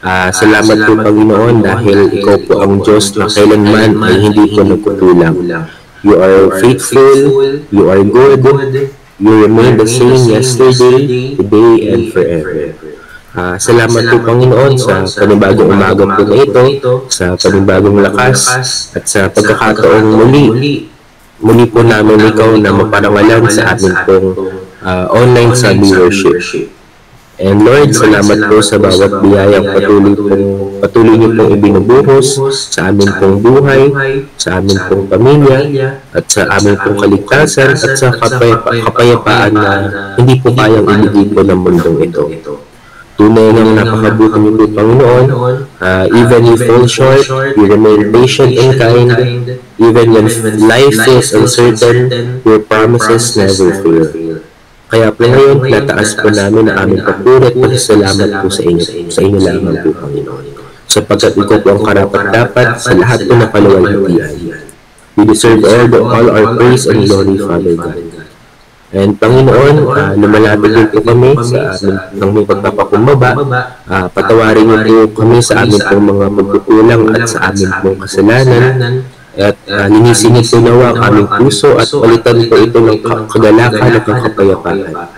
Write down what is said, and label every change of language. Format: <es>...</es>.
<tl>Salamat po Panginoon dahil Ikaw po ang Diyos na kailanman ay hindi po nagkukulang.</tl> <en>You are faithful, you are good, you remain the same yesterday, today, and forever.</en> <tl>Salamat po Panginoon sa panibagong umaga po na ito, sa panibagong lakas, at sa pagkakataong muli po namin ikaw na maparangalan sa amin pong</tl> <en>online Sunday worship.</en> <tl>And Lord, salamat po sa bawat biyayang patuloy niyo pong ibinubuhos sa amin pong buhay, sa amin pong pamilya, at sa amin pong kaligtasan, at sa kapayapaan na hindi po kayang ibigay po ng mundong ito. Tunay ng napakabuti niyo po Panginoon,</tl> <en>even you fall short, you remain patient and kind, even when life feels uncertain, your promises never fail.</en> <tl>Kaya po ngayon, nataas po namin ang aming papuri at pasasalamat po sa inyo lamang po Panginoon. Sapagkat ikaw po ang karapat-dapat sa lahat po na kaluwalhatian.</tl> <en>We deserve all our praise and glory, Father God.</en> <tl>And Panginoon, lumalapit din po kami sa ng may pagpapakumbaba. Patawarin niyo po kami sa amin pong mga pagkukulang at sa amin pong kasalanan. At linisin niyo po nawa ang aming puso at palitan po ito ng kagalakan at ng kapayapaan.</tl>